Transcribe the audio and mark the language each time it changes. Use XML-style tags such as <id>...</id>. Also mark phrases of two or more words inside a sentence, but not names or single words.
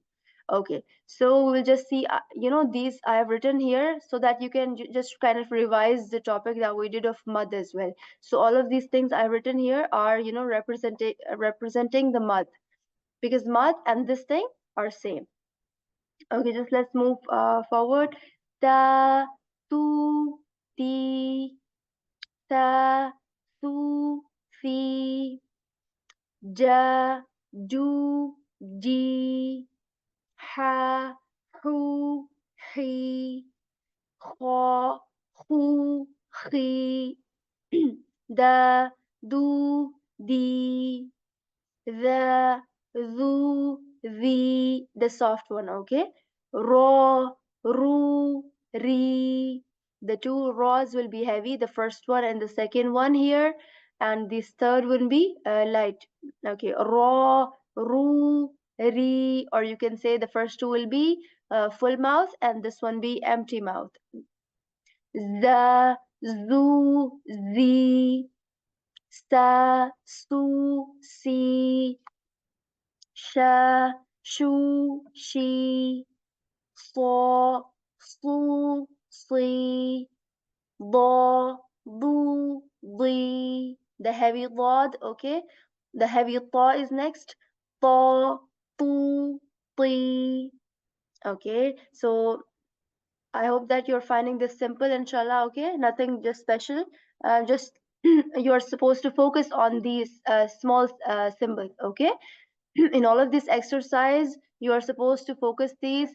<en>Okay, so we'll just see these I have written here so that you can just kind of revise the topic that we did of mud as well. So all of these things I've written here are representing the mud, because mud and this thing are same. Okay, just let's move forward. Ta, tu, ti, ta, su, fi, ja, ju, ji, ha, hu, hi, kho, hu, khi, da, du, di, the soft one, okay? Ro, ru, ri. The two raws will be heavy, the first one and the second one here, and this third will be light. Okay, ro, ru, ri, or you can say the first two will be full mouth and this one be empty mouth. Za, zu, zi, sa, su, si, sha, shu, she, saw, su, si,</en> <ar>ضا, ضو, ضي.</ar> <en>The heavy ضاد, okay? The heavy طا is next.</en> <ar>طا, طو, طي.</ar> <en>Okay, so I hope that you're finding this simple, inshallah, okay? Nothing just special. Just you're supposed to focus on these small symbols, okay? In all of this exercise, you are supposed to focus these.</en>